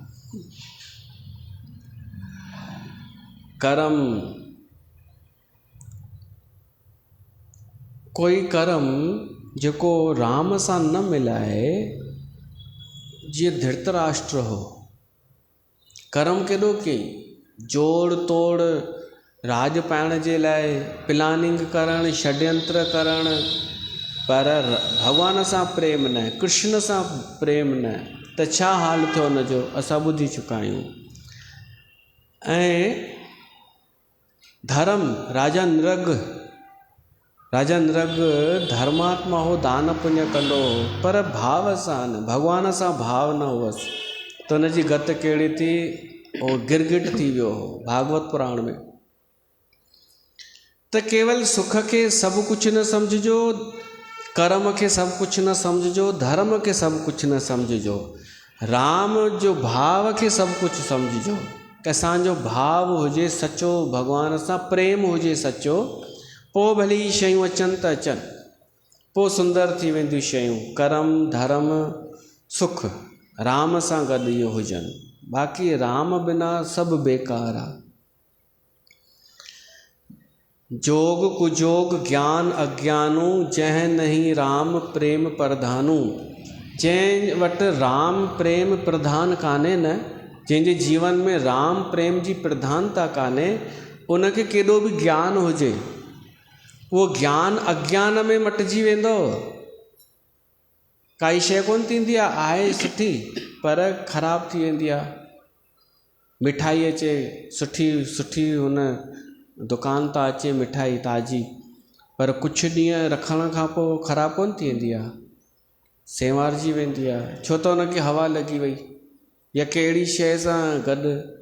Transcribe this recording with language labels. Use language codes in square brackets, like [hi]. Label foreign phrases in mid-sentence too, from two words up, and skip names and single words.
[sd] कर्म, कोई कर्म जेको राम सां न मिलाए, जीअं धृतराष्ट्र हो, कर्म केॾो कयईं, जोड़ तोड़ राज पाइण जे लाइ प्लानिंग करणु, षड्यंत्र करणु, पर भॻवान सां प्रेम न, कृष्ण सां प्रेम न, त छा हाल थियो हुनजो असां ॿुधी चुका आहियूं। ऐं धर्म, राजा नृग धर्मात्मा हो, दान पुण्य कंदो हो, पर भाव सां न, भॻवान सां भाव न हुअसि, त हुनजी गत कहिड़ी थी, उहो गिरगिट थी वियो हो भागवत पुराण में। त केवल सुख खे सभु कुझु न सम्झिजो, कर्म खे सभु कुझु न सम्झिजो, धर्म खे सभु कुझु न सम्झिजो, राम जो भाव खे सभु कुझु सम्झिजो। कि असांजो भाव हुजे सचो, भॻवान सां प्रेम हुजे सचो, पोइ भली शयूं अचनि त अचनि, पोइ सुंदर थी वेंदियूं शयूं, कर्म धर्म सुख राम सां गॾु इहो हुजनि, बाक़ी राम बिना सभु बेकार आहे। [awa] जोग कुजोग ज्ञान अज्ञानू, जंहिं नहीं राम प्रेम प्रधानू। [sd] जंहिं वटि राम प्रेम प्रधान कान्हे न, जंहिंजे जीवन में राम प्रेम जी प्रधानता कान्हे, उनखे केॾो बि ज्ञान हुजे, उहो ज्ञान अज्ञान में मटिजी वेंदो। काई शइ कोन थींदी आहे सुठी पर ख़राब थी वेंदी आहे। मिठाई अचे सुठी हुन दुकान तां अचे मिठाई ताज़ी, पर कुझु ॾींहं रखण खां पोइ ख़राब कोन थी वेंदी आहे, सेंवारजी वेंदी आहे, छो त हुनखे हवा लॻी वई या कहिड़ी शइ सां गॾु।